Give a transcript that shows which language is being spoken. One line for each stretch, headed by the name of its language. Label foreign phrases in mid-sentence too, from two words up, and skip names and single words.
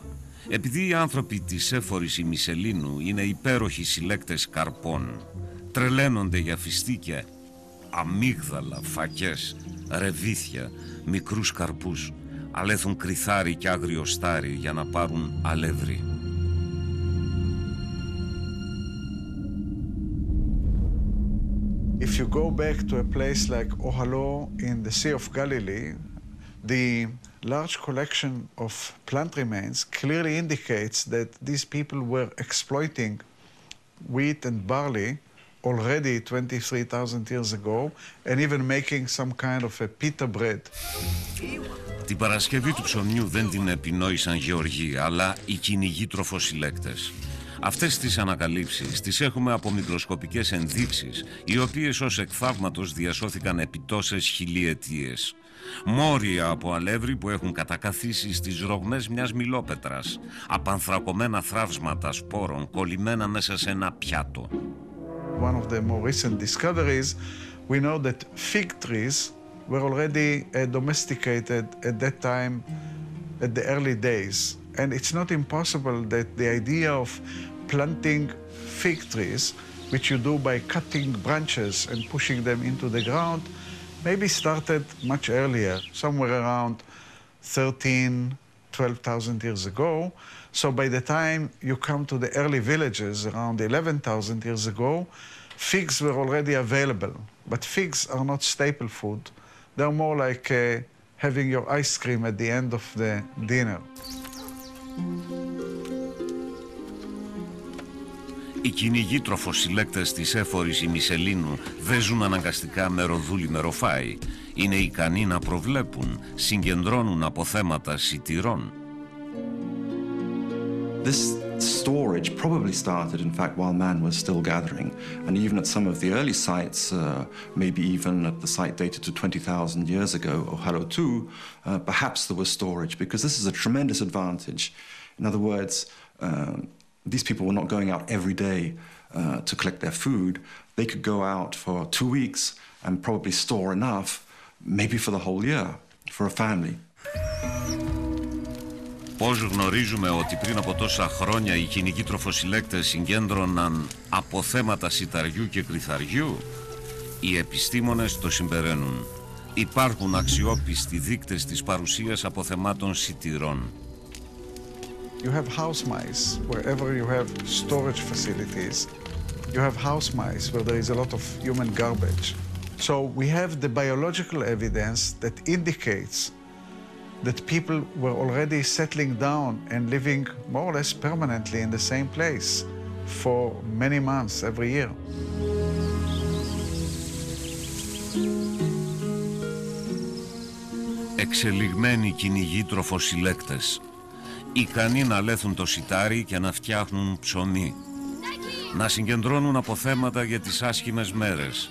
Greek: Επειδή οι άνθρωποι της έφορης ημισελήνου είναι υπέροχοι συλλέκτες καρπών, τρελαίνονται για φιστίκια, αμύγδαλα, φακές, ρεβίθια, μικρούς καρπούς, αλέθουν κρυθάρι και άγριο στάρι για να πάρουν αλεύρι.
English: If you go back to a place like Ohalo in the Sea of Galilee, the large collection of plant remains clearly indicates that these people were exploiting wheat and barley already 23,000 years ago and even making some kind of a pita bread.
Greek: Την Παρασκευή του ψωμιού δεν την επινόησαν γεωργοί, αλλά οι κυνηγοί τροφοσυλλέκτες. Αυτές τις ανακαλύψεις τις έχουμε από μικροσκοπικές ενδείξεις, οι οποίες ως εκ θαύματος διασώθηκαν επί τόσες χιλιετίες. Μόρια από αλεύρι που έχουν κατακαθίσει στις ρογμές μιας μιλόπετρας, απανθρακωμένα θραύσματα σπόρων κολλημένα μέσα σε ένα πιάτο.
English: One of the more recent discoveries, we know that fig trees were already domesticated at that time, at the early days. And it's not impossible that the idea of planting fig trees, which you do by cutting branches and pushing them into the ground, maybe started much earlier, somewhere around 12,000 years ago. So by the time you come to the early villages, around 11,000 years ago, figs were already available. But figs are not staple food. They're more like having your ice cream at the end of the dinner.
Greek: Οι κυνηγοί τροφοσυλλέκτες της έφορης ημισελήνου δεν ζουν αναγκαστικά με ροδούλι με ροφάι. Είναι ικανοί να προβλέπουν, συγκεντρώνουν αποθέματα σιτηρών.
English: This storage probably started, in fact, while man was still gathering. And even at some of the early sites, maybe even at the site dated to 20,000 years ago, Ohalo 2, perhaps there was storage, because this is a tremendous advantage. In other words, these people were not going out every day to collect their food. They could go out for 2 weeks and probably store enough, maybe for the whole year, for a family.
Greek: Πώς γνωρίζουμε ότι πριν από τόσα χρόνια οι κυνηγοί τροφοσυλλέκτες συγκέντρωναν αποθέματα σιταριού και κρυθαριού? Οι επιστήμονες το συμπεραίνουν. Υπάρχουν αξιόπιστοι δείκτες της παρουσίας αποθεμάτων σιτηρών.
English: You have house mice wherever you have storage facilities. You have house mice where there is a lot of human garbage. So we have the biological evidence that indicates that people were already settling down and living more or less permanently in the same place for many months every year.
Greek: Εξελιγμένοι κυνηγοί τροφοσυλλέκτες, ικανοί να λέθουν το σιτάρι και να φτιάχνουν ψωμί, να συγκεντρώνουν αποθέματα για τις άσχημες μέρες.